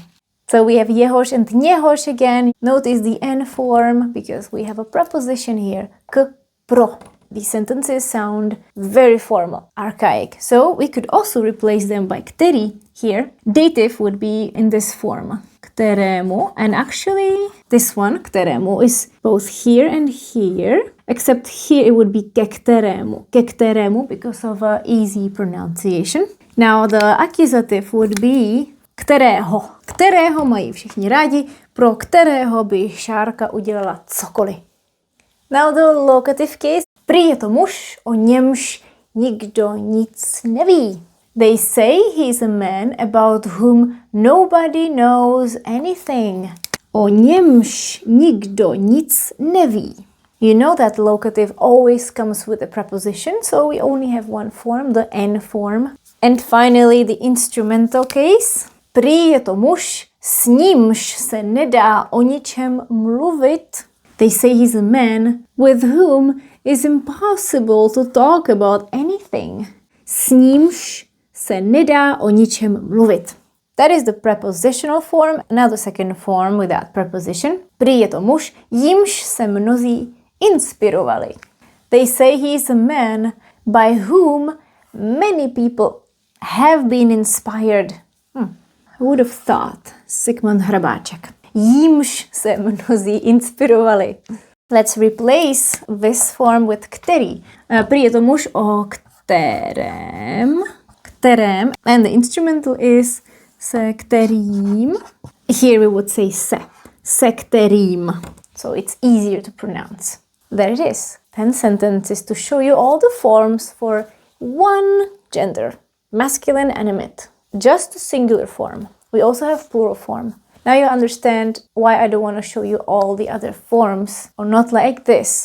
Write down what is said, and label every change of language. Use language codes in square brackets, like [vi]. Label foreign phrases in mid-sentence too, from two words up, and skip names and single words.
[en] So we have jehož and něhož again. Notice the N form because we have a preposition here. [cs] K, pro. [en] These sentences sound very formal, archaic. So we could also replace them by který here. Dative would be in this form. [cs] Kterému. [en] And actually this one, kterému, is both here and here. Except here it would be [cs] ke kterému. Ke kterému [en] because of easy pronunciation. Now the accusative would be kterého. [cs] Kterého mají všichni rádi, pro kterého by Šárka udělala cokoliv. [en] Now the locative case. [cs] Prý je to muž, o němž nikdo nic neví. [en] They say he's a man about whom nobody knows anything. [cs] O němž nikdo nic neví. [en] You know that locative always comes with a preposition, so we only have one form, the N form. And finally the instrumental case. [cs] Prý je to muž, s nímž se nedá o ničem mluvit. [en] They say he's a man with whom it's impossible to talk about anything. [cs] S nímž se nedá o ničem mluvit. [en] That is the prepositional form. Now the second form without preposition. [cs] Prý je to muž, jímž se mnozí inspirovali. [en] They say he's a man by whom many people have been inspired. Who would have thought? Sigmund Hrabáček. [cs] Jímž se mnozí inspirovali. [en] Let's replace this form with který. [cs] Prý je to muž, o kterém, [en] and the instrumental is [cs] se kterým. [en] Here we would say [cs] se kterým. [en] So it's easier to pronounce. There it is. 10 sentences to show you all the forms for one gender. Masculine animate. Just a singular form. We also have plural form. Now you understand why I don't want to show you all the other forms, or not like this.